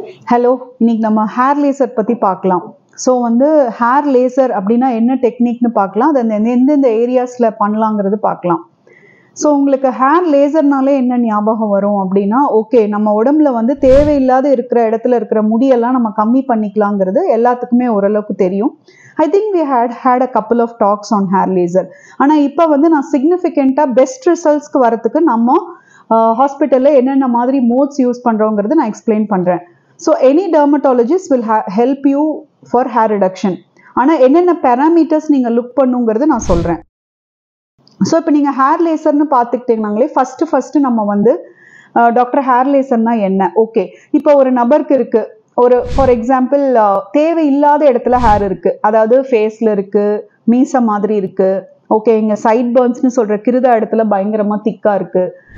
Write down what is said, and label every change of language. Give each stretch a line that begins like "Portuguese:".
Tamil: Hello, இன்னைக்கு நம்ம hair laser பற்றி பார்க்கலாம். ஸோ ஹேர் லேசர் அப்படின்னா என்ன டெக்னிக்னு பார்க்கலாம். அது எந்தெந்த ஏரியாஸில் பண்ணலாங்கிறது பார்க்கலாம். ஸோ உங்களுக்கு ஹேர் லேசர்னாலே என்ன ஞாபகம் வரும் அப்படின்னா, ஓகே நம்ம உடம்புல தேவையில்லாத இருக்கிற இடத்துல இருக்கிற முடியெல்லாம் நம்ம கம்மி பண்ணிக்கலாங்கிறது எல்லாத்துக்குமே ஓரளவுக்கு தெரியும்.
English: I think we had a couple of talks on hair laser.
Tamil: ஆனால் இப்போ நான் சிக்னிஃபிகண்ட்டாக பெஸ்ட் ரிசல்ட்ஸ்க்கு வரத்துக்கு நம்ம ஹாஸ்பிட்டலில் என்னென்ன மாதிரி மோட்ஸ் யூஸ் பண்ணுறோங்கிறது நான் எக்ஸ்பிளைன் பண்ணுறேன்.
English: So any dermatologist will help you for hair reduction.
Tamil: ஆனால் என்னென்ன பேராமீட்டர்ஸ் நீங்கள் லுக் பண்ணுங்கிறது நான் சொல்கிறேன். ஸோ இப்போ நீங்கள் ஹேர் லேசர்னு பார்த்துக்கிட்டீங்கன்னாங்களே ஃபஸ்ட்டு நம்ம டாக்டர் ஹேர் லேசர்னா என்ன? ஓகே, இப்போ ஒரு நபருக்கு இருக்குது, ஒரு ஃபார் எக்ஸாம்பிள் தேவையில்லாத இடத்துல ஹேர் இருக்குது, அதாவது ஃபேஸில் இருக்குது, மீசை மாதிரி இருக்குது, ஓகே இங்கே சைட் பர்ன்ஸ்னு சொல்கிற கிருதா இடத்துல பயங்கரமாக திக்காக இருக்குது.